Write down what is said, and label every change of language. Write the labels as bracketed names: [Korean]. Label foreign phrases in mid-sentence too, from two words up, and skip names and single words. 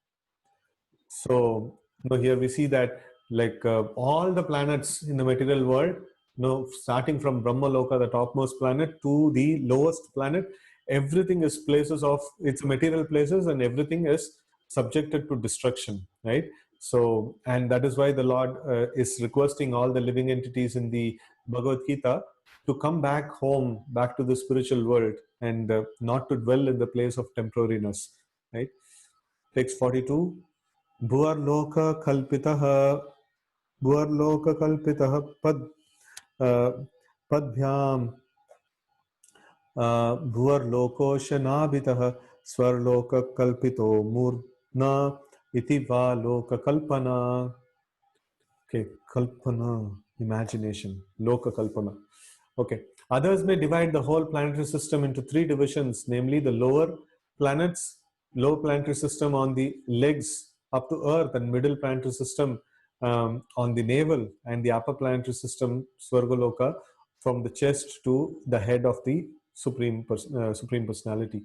[English] So here we see that all the planets in the material world, starting from Brahmaloka, the topmost planet, to the lowest planet, everything is places of, it's material places, and everything is subjected to destruction, right? So, and that is why the Lord is requesting all the living entities in the Bhagavad Gita to come back home, back to the spiritual world, and not to dwell in the place of temporariness, right? Text 42. [Sanskrit] भुवर्लोक कल्पितः पद्भ्यां भुवर्लोकोऽस्य नाभितः स्वर्लोक कल्पितो मूर्ध्ना इति वा लोक कल्पना. [English] Okay, kalpana, imagination, [Sanskrit] लोक कल्पना. [English] Okay, others may divide the whole planetary system into three divisions, namely the lower planets, low planetary system on the legs up to Earth, and middle planetary system on the navel, and the upper planetary system, Swargaloka, from the chest to the head of the Supreme Personality.